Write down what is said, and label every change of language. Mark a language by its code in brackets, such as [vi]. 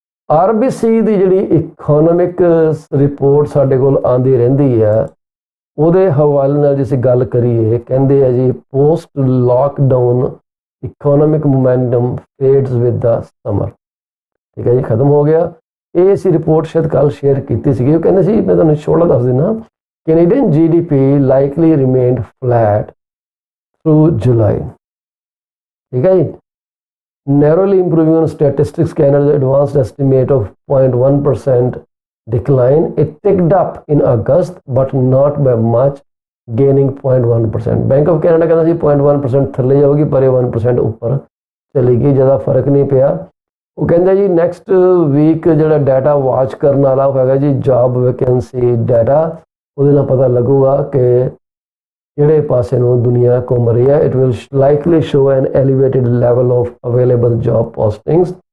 [pa] RBC ਦੀ ਜਿਹੜੀ economic report ਸਾਡੇ ਕੋਲ ਆਉਂਦੀ ਰਹਿੰਦੀ ਹੈ, ਉਹਦੇ ਹਵਾਲੇ ਨਾਲ ਜੇ ਅਸੀਂ ਗੱਲ ਕਰੀਏ, ਕਹਿੰਦੇ ਆ ਜੀ [en] post lockdown economic momentum fades with the summer, [pa] ਠੀਕ ਹੈ ਜੀ, ਖਤਮ ਹੋ ਗਿਆ। ਇਹ ਅਸੀਂ ਰਿਪੋਰਟ ਸ਼ਾਇਦ ਕੱਲ ਸ਼ੇਅਰ ਕੀਤੀ ਸੀਗੀ। ਉਹ ਕਹਿੰਦੇ ਸੀ, ਮੈਂ ਤੁਹਾਨੂੰ ਛੋਟਾ ਦੱਸ ਦਿੰਦਾ, [en] Canadian GDP likely remained flat through July, [pa] ਠੀਕ ਹੈ ਜੀ। [en] Narrowly improving on statistics Canada's advanced estimate of 0.1% decline. It ticked up in August but not by much, gaining 0.1%. [pa] Bank of Canada ਕਹਿੰਦਾ ਸੀ 0.1% ਥੱਲੇ ਜਾਊਗੀ, ਪਰ ਇਹ 1% ਉੱਪਰ ਚਲੀ ਗਈ, ਜ਼ਿਆਦਾ ਫਰਕ ਨਹੀਂ ਪਿਆ। ਉਹ ਕਹਿੰਦਾ ਜੀ ਨੈਕਸਟ ਵੀਕ ਜਿਹੜਾ ਡਾਟਾ ਵਾਚ ਕਰਨ ਵਾਲਾ ਹੋਏਗਾ ਜੀ, ਜੌਬ ਵੈਕੈਂਸੀ ਡਾਟਾ, ਉਹਦੇ ਨਾਲ ਪਤਾ ਲੱਗੂਗਾ ਕਿ ਕਿਹੜੇ ਪਾਸੇ ਨੂੰ ਦੁਨੀਆ ਘੁੰਮ ਰਹੀ ਹੈ। [en] It will likely show an elevated level of available job postings.